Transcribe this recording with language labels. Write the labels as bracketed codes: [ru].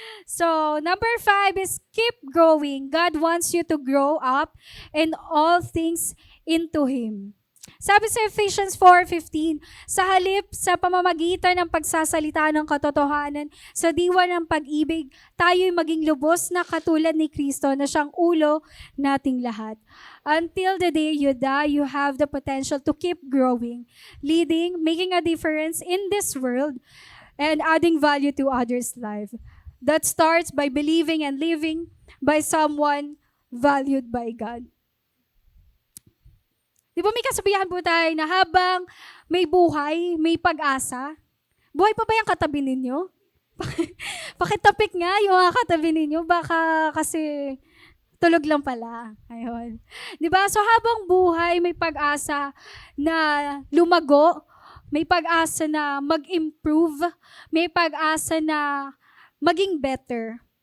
[en] So, number 5 is keep growing. God wants you to grow up in all things into Him. [tl] Sabi sa Ephesians 4:15, sa halip sa pamamagitan ng pagsasalita ng katotohanan, sa diwa ng pag-ibig, tayo'y maging lubos na katulad ni Kristo na siyang ulo nating lahat. [en] Until the day you die, you have the potential to keep growing, leading, making a difference in this world, and adding value to others' life. That starts by believing and living by someone valued by God. [tl] Di ba may kasabihan po tayo na habang may buhay, may pag-asa? Buhay pa ba yung katabi ninyo? Pakitapik nga yung mga katabi ninyo, baka kasi tulog lang pala. Ayun. Di ba? So habang buhay, may pag-asa na lumago, may pag-asa na mag-improve, may pag-asa na maging better.